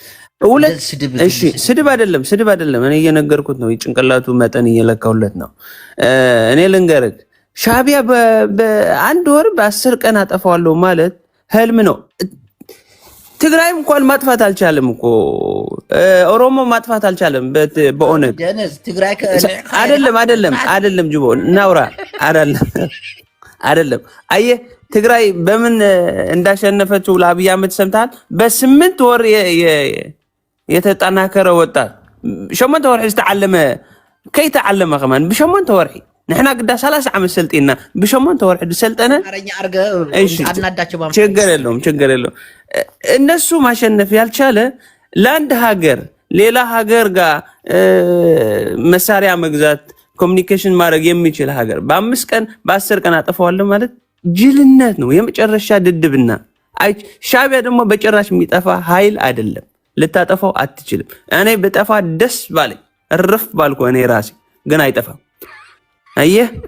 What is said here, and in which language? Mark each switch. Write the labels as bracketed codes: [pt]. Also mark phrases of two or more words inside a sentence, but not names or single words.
[am] ስድብ አይደለም። እኔ እየነገርኩት ነው። የጭንቅላቱ መጠን እየለካሁለት ነው። እኔ ልንገርህ ሻቢያ በ1 ወር በ10 ቀን አጠፋዋለሁ ማለት ህልም ነው። ትግራይም እንኳን ማጥፋት አልቻለም እኮ ኦሮሞ ማጥፋት አልቻለም። በኦነግ አይደለም ጅቦ እናውራ አይደለም። አየህ ትግራይ በምን እንዳሸነፈችው ለአብይ አህመድ ሰምተሃል? በ8 ወር የተጠናከረ ወጣት [ti] 8 ወርሒ ዝተዓለመ ከይተዓለመ ከማን ብ8 ወርሒ ንሕና ግዳ 30 ዓመት ሰልጢና ብ8 ወርሒ ድሰልጠነ [am] ችግር የለውም። እነሱ ማሸነፍ ያልቻለ ለአንድ ሀገር ሌላ ሀገር ጋር መሳሪያ መግዛት ኮሚኒኬሽን ማድረግ የሚችል ሀገር በ5 ቀን በ10 ቀን አጠፋዋለሁ ማለት ጅልነት ነው። የመጨረሻ ድድብና። ሻቢያ ደግሞ በጭራሽ የሚጠፋ ኃይል አይደለም። ልታጠፋው አትችልም። እኔ በጠፋ ደስ ባለኝ እርፍ ባልኩ እኔ ራሴ ግን አይጠፋም። አየህ